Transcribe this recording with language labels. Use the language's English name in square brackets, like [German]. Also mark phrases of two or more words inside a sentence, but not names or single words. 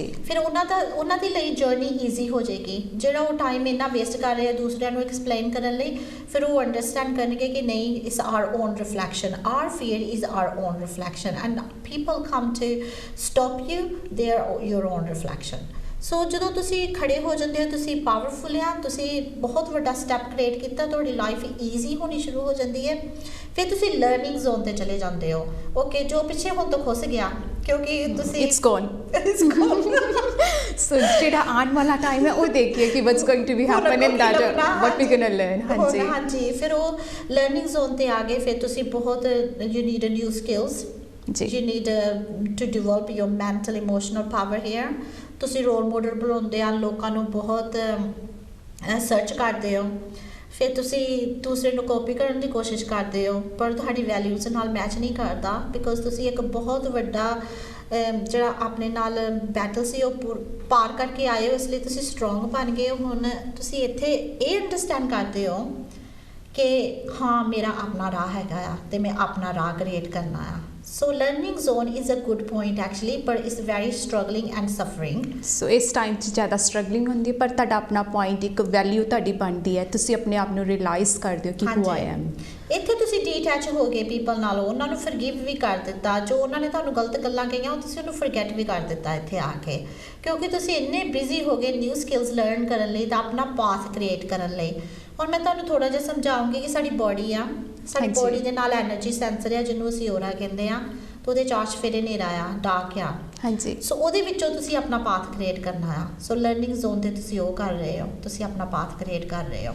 [Punjabi] ਫਿਰ ਉਹਨਾਂ ਦੇ ਲਈ [English] journey easy [Punjabi] ਹੋ ਜਾਏਗੀ ਜਿਹੜਾ ਉਹ ਟਾਈਮ ਇੰਨਾ ਵੇਸਟ ਕਰ ਰਹੇ ਆ ਦੂਸਰਿਆਂ ਨੂੰ ਐਕਸਪਲੇਨ ਕਰਨ ਲਈ ਫਿਰ ਉਹ ਅੰਡਰਸਟੈਂਡ ਕਰਨਗੇ ਕਿ ਨਹੀਂ [English] it's our own reflection our fear is our own reflection and people come to stop you they are your own reflection [Punjabi] ਸੋ ਜਦੋਂ ਤੁਸੀਂ ਖੜੇ ਹੋ ਜਾਂਦੇ ਹੋ ਤੁਸੀਂ ਪਾਵਰਫੁਲ ਆ ਤੁਸੀਂ ਬਹੁਤ ਵੱਡਾ [English] step create [Punjabi] ਕੀਤਾ ਤੁਹਾਡੀ [English] life easy [Punjabi] ਹੋਣੀ ਸ਼ੁਰੂ ਹੋ ਜਾਂਦੀ ਹੈ ਫਿਰ ਤੁਸੀਂ [English] learning zone [Punjabi] ਤੇ ਚਲੇ ਜਾਂਦੇ ਹੋ ਓਕੇ ਜੋ ਪਿੱਛੇ ਹੁਣ ਤੋਂ ਖੁੱਸ ਗਿਆ ਕਿਉਂਕਿ ਤੁਸੀਂ [English] it's gone [Punjabi] ਸੋ ਜਿਹੜਾ ਆਉਣ ਵਾਲਾ ਟਾਈਮ ਹੈ ਉਹ ਦੇਖੀਏ ਕਿ [English] what's going to be happen in that what we going to learn ਹਾਂਜੀ [Punjabi] ਹਾਂਜੀ ਫਿਰ ਉਹ [English] learning zone [Punjabi] ਤੇ ਆ ਗਏ ਫਿਰ ਤੁਸੀਂ ਬਹੁਤ [English] you need a new skills you need to develop your mental emotional power here [Punjabi] ਤੁਸੀਂ [English] role model [Punjabi] ਬਣਾਉਂਦੇ ਆ ਲੋਕਾਂ ਨੂੰ ਬਹੁਤ ਸਰਚ ਕਰਦੇ ਹੋ ਫਿਰ ਤੁਸੀਂ ਦੂਸਰੇ ਨੂੰ ਕਾਪੀ ਕਰਨ ਦੀ ਕੋਸ਼ਿਸ਼ ਕਰਦੇ ਹੋ ਪਰ ਤੁਹਾਡੀ ਵੈਲਿਊਜ਼ ਨਾਲ ਮੈਚ ਨਹੀਂ ਕਰਦਾ ਬਿਕੋਜ਼ ਤੁਸੀਂ ਇੱਕ ਬਹੁਤ ਵੱਡਾ ਜਿਹੜਾ ਆਪਣੇ ਨਾਲ ਬੈਟਲ ਸੀ ਉਹ ਪਾਰ ਕਰਕੇ ਆਏ ਹੋ ਇਸ ਲਈ ਤੁਸੀਂ ਸਟਰੋਂਗ ਬਣ ਗਏ ਹੋ ਹੁਣ ਤੁਸੀਂ ਇੱਥੇ ਇਹ ਅੰਡਰਸਟੈਂਡ ਕਰਦੇ ਹੋ ਕਿ ਹਾਂ ਮੇਰਾ ਆਪਣਾ ਰਾਹ ਹੈਗਾ ਆ ਤੇ ਮੈਂ ਆਪਣਾ ਰਾਹ ਕ੍ਰੀਏਟ ਕਰਨਾ ਆ [English] So learning zone is a good point actually but it's very struggling and suffering. [Punjabi] So ਇਸ ਟਾਈਮ 'ਚ ਜ਼ਿਆਦਾ ਸਟਰਗਲਿੰਗ ਹੁੰਦੀ ਹੈ ਪਰ ਤੁਹਾਡਾ ਆਪਣਾ ਪੁਆਇੰਟ ਇੱਕ ਵੈਲਿਊ ਤੁਹਾਡੀ ਬਣਦੀ ਹੈ ਤੁਸੀਂ ਆਪਣੇ ਆਪ ਨੂੰ ਰਿਅਲਾਈਜ਼ ਕਰਦੇ ਹੋ ਕਿ [English] who I am [Punjabi] ਇੱਥੇ ਤੁਸੀਂ ਡੀਟੈਚ ਹੋ ਗਏ ਪੀਪਲ ਨਾਲੋਂ ਉਹਨਾਂ ਨੂੰ ਫਰਗਿਵ ਵੀ ਕਰ ਦਿੱਤਾ ਜੋ ਉਹਨਾਂ ਨੇ ਤੁਹਾਨੂੰ ਗਲਤ ਗੱਲਾਂ ਕਹੀਆਂ ਉਹ ਤੁਸੀਂ ਉਹਨੂੰ ਫਰਗੈਟ ਵੀ ਕਰ ਦਿੱਤਾ ਇੱਥੇ ਆ ਕੇ ਕਿਉਂਕਿ ਤੁਸੀਂ ਇੰਨੇ ਬਿਜ਼ੀ ਹੋ ਗਏ [English] new skills learn [Punjabi] ਕਰਨ ਲਈ ਤਾਂ ਆਪਣਾ [English] path create [Punjabi] ਕਰਨ ਲਈ ਹੁਣ ਮੈਂ ਤੁਹਾਨੂੰ ਥੋੜਾ ਜਿਹਾ ਸਮਝਾਉਂਗੀ ਕਿ ਸਾਡੀ ਬੋਡੀ ਆ ਸਾਡੀ ਬੋਡੀ ਦੇ ਨਾਲ [English] energy sensor [Punjabi] ਆ ਜਿਹਨੂੰ ਅਸੀਂ ਔਰਾ ਕਹਿੰਦੇ ਆ ਤੇ ਉਹਦੇ ਚਾਰ ਚਫੇਰੇ ਹਨੇਰਾ ਆ ਡਾਰਕ ਆ ਹਾਂਜੀ ਸੋ ਉਹਦੇ ਵਿੱਚੋਂ ਤੁਸੀਂ ਆਪਣਾ [English] path create [Punjabi] ਕਰਨਾ ਆ ਸੋ [English] learning zone [Punjabi] ਤੇ ਤੁਸੀਂ ਉਹ ਕਰ ਰਹੇ ਹੋ ਤੁਸੀਂ ਆਪਣਾ [English] path create [Punjabi] ਕਰ ਰਹੇ ਹੋ